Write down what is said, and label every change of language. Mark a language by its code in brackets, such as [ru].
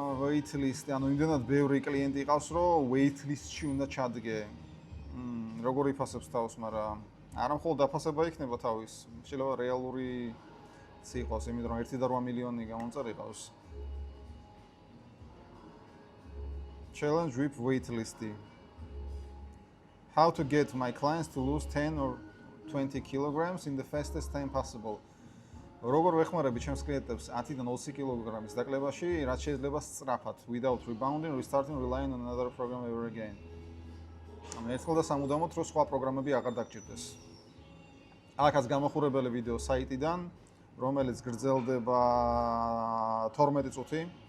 [ka] wait list, ანუ იმდენად ბევრი კლიენტი ყავს, რომ wait list-ში უნდა ჩადგე. როგორ იფასებს თავს, მაგრამ არა მხოლოდ დაფასება იქნება თავის, შეიძლება რეალური იყოს, იმიტომ რომ 1.8 მილიონი გამომწერი ყავს. [en] Challenge with wait list. How to get my clients to lose 10 or 20 kilograms in the fastest time possible. [ka] როგორ ვეხმარები ჩემს კლიენტებს 10-დან 20 კილოგრამის დაკლებაში, რაც შეიძლება სწრაფად, [en] without rebounding, restarting, relying on another program ever again. [ka] ერთხელ და სამუდამოდ რო სხვა პროგრამები აღარ დაგჭირდეს. აქაც გამახურებელი ვიდეო საიტიდან, რომელიც გრძელდება 12 წუთი.